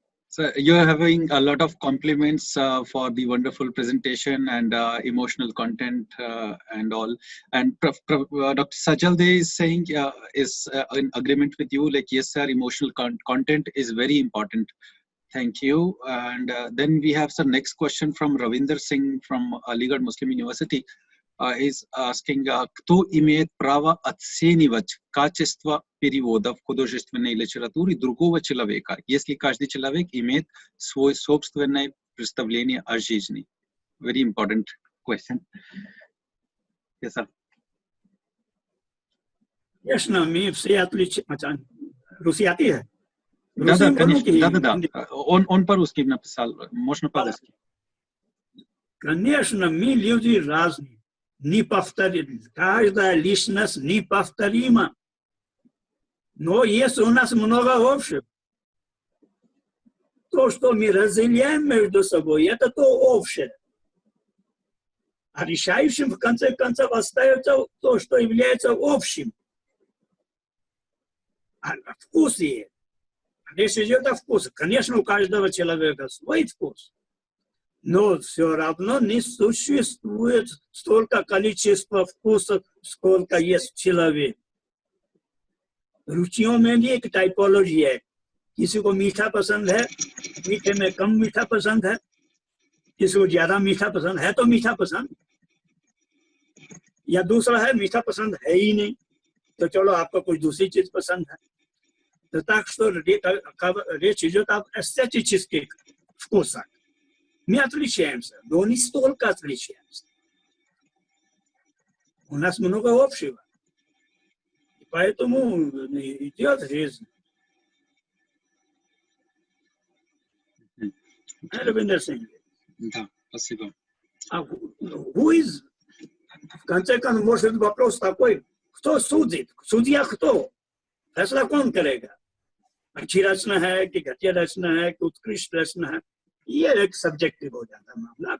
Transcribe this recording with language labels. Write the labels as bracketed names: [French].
[English] So you're having a lot of compliments for the wonderful presentation and emotional content and all. And Dr. Sajalde is saying is in agreement with you. Like, yes, sir, emotional content is very important. Thank you. And then we have some next question from Ravinder Singh from Aligarh Muslim University. Is asking, [Russian] кто имеет право оценивать качество перевода в художественной литературе другого человека, если каждый человек имеет свое собственное представление о жизни? [English] Very important question. Yes, sir. Yes, no, me [Russian] все отлично. [Hindi] Руси आती है? [Russian] Да. Он по-русски написал. Можно по-русски. Конечно, мы люди разные. Неповторимы. Каждая личность неповторима. Но есть у нас много общего. То, что мы разделяем между собой, это то общее. А решающим, в конце концов, остается то, что является общим. А вкус есть. Речь идет о вкусе. Конечно, у каждого человека свой вкус. но все равно не существует столько количества вкусов, сколько есть человек. [Hindi] रुचियों में भी एक typology है, किसी को मीठा पसंद है, मीठे में कम मीठा पसंद है, किसी को ज्यादा मीठा पसंद है तो मीठा पसंद, या दूसरा है मीठा पसंद है ही नहीं तो चलो आपको कोई दूसरी चीज पसंद है. [Russian] Так что речь идет об эстетических вкусах. Мы отличаемся, но не столько отличаемся. У нас много общего. И поэтому идет жизнь. Да, спасибо. В конце концов, может вопрос такой, кто судит? Судья кто? [Hindi] फैसला कौन करेगा? अच्छी रचना है कि घटिया रचना है कि उत्कृष्ट रचना है, ये एक सब्जेक्टिव हो जाता है मामला.